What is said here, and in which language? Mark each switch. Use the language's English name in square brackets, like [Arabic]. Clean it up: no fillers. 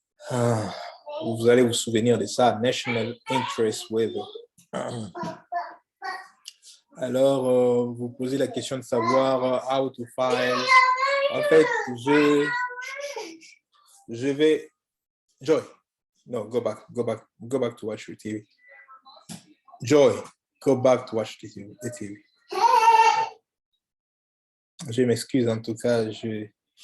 [French] Ah, vous allez vous souvenir de ça, National Interest Waiver. Alors, vous posez la question de savoir [English] how to file. [French] En fait, je vais... [English] Joy, no, go back to watch your TV. Joy, go back to watch the TV. [French] Je m'excuse, en tout cas, j'ai...